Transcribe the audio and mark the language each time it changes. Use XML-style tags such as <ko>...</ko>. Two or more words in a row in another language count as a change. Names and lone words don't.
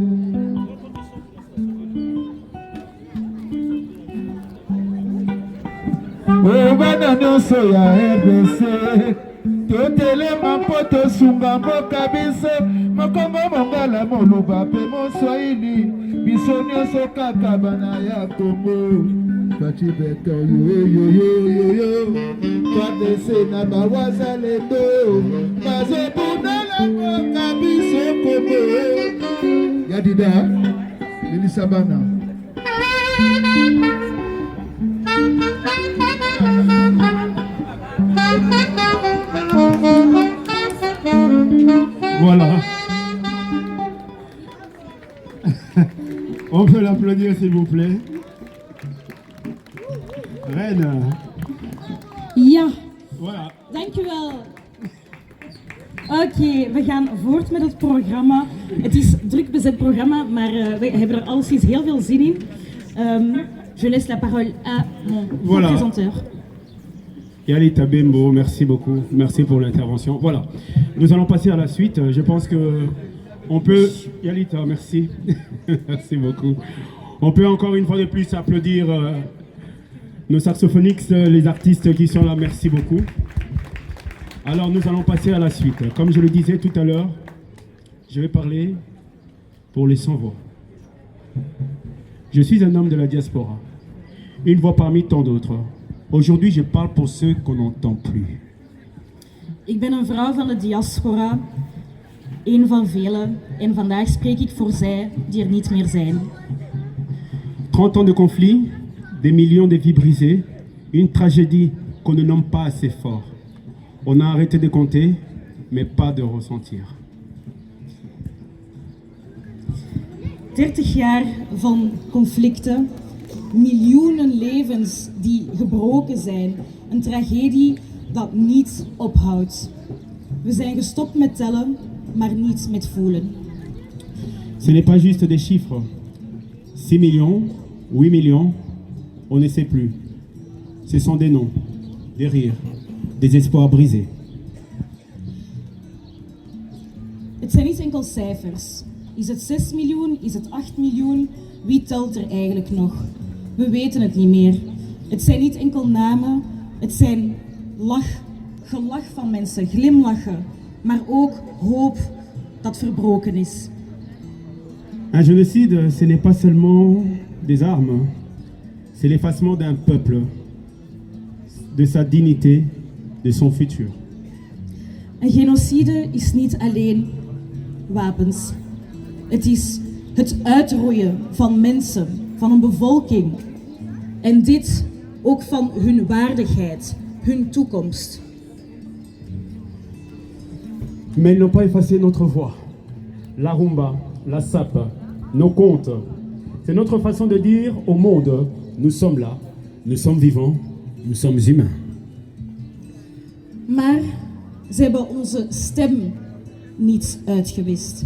<ln>Bana nyonso ya RDC totelema mpo tosunga mboka biso, mokombo mongala moluba mpe moswahili, biso nyonso kaka bana ya Congo. Faci Beton yo FARDC na bawazalendo bazobundala mboka biso Congo. Yadida Lelisa Bana.</ln> <fr>Voilà. On peut l'applaudir s'il vous plaît. Reine.</fr> <nl>Ja,</nl> <fr>Voilà.</fr> <nl>dankjewel. Oké, we gaan voort met het programma. Het is een druk bezet programma, maar we hebben er alleszins heel veel zin in.</nl> <fr>Je laisse la parole à mon représentant. Yalita Bembo, merci beaucoup. Merci pour l'intervention. Voilà. Nous allons passer à la suite. Je pense que on peut... Yalita, merci. Merci beaucoup. On peut encore une fois de plus applaudir nos saxophonixes, les artistes qui sont là. Merci beaucoup. Alors nous allons passer à la suite. Comme je le disais tout à l'heure, je vais parler pour les sans-voix. Je suis un homme de la diaspora, une voix parmi tant d'autres. Aujourd'hui, je parle pour ceux qu'on n'entend plus.</fr> <nl>Ik ben een vrouw van de diaspora, een van velen, en vandaag spreek ik voor zij die er niet meer zijn.</nl> <fr>30 ans de conflit, des millions de vies brisées, une tragédie qu'on ne nomme pas assez fort. On a arrêté de compter, mais pas de ressentir.</fr> <nl>30 jaar van conflicten, miljoenen levens die gebroken zijn, een tragedie dat niet ophoudt. We zijn gestopt met tellen, maar niet met voelen.</nl> <fr>Ce n'est pas juste des chiffres. 6 millions, 8 millions, on ne sait plus. Ce sont des noms, des rires, des espoirs brisés.</fr> <nl>Het zijn niet enkel cijfers. Is het 6 miljoen? Is het 8 miljoen? Wie telt er eigenlijk nog? We weten het niet meer. Het zijn niet enkel namen, het zijn gelach van mensen, glimlachen, maar ook hoop dat verbroken is.</nl> <fr>Un génocide, ce n'est pas seulement des armes, c'est l'effacement d'un peuple, de sa dignité, de son futur.</fr> <nl>Een genocide is niet alleen wapens. Het is het uitroeien van mensen, van een bevolking. En dit ook van hun waardigheid, hun toekomst.</nl> <fr>Mais ils n'ont pas effacé notre voix. La rumba, la sap, nos contes. C'est notre façon de dire au monde, nous sommes là, nous sommes vivants, nous sommes humains.</fr> <nl>Maar ze hebben onze stem niet uitgewist.</nl>